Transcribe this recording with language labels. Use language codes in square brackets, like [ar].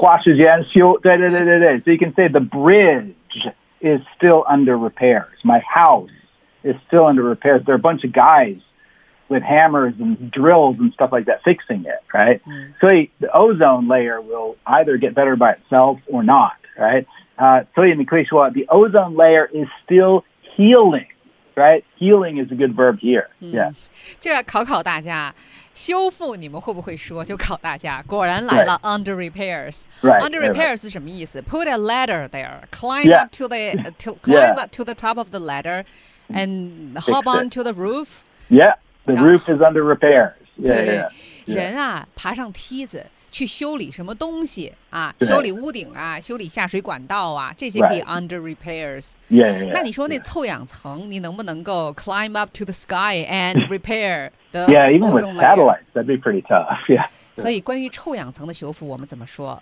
[zh] 花时间修对 [en] so you can say the bridge is still under repairs my house is still under repairs there are a bunch of guys with hammers and drills and stuff like that fixing it right、 mm. 所以 the ozone layer will either get better by itself or not right、 [zh] 所以你可以说 [en] the ozone layer is still healingRight, healing is a good verb here. Yeah, [zh] 就要考考大家，修复你们会不会说？就考大家，果然来了 [en] under repairs. Right, under repairs [zh] 是什么意思 [en] ？Put a ladder there, climb up to the top of the ladder, and hop on to the roof. Yeah, the roof is under repairs. [zh] Yeah. 人啊，爬上梯子。去修理什么东西啊？修理屋顶啊，修理下水管道啊，这些可以 [en] under repairs。 Yeah. [zh] 那你说那臭氧层，你能不能够 [en] climb up to the sky and repair the ozone layer? Yeah, even with satellites, that'd be pretty tough. Yeah. [zh] 所以关于臭氧层的修复，我们怎么说？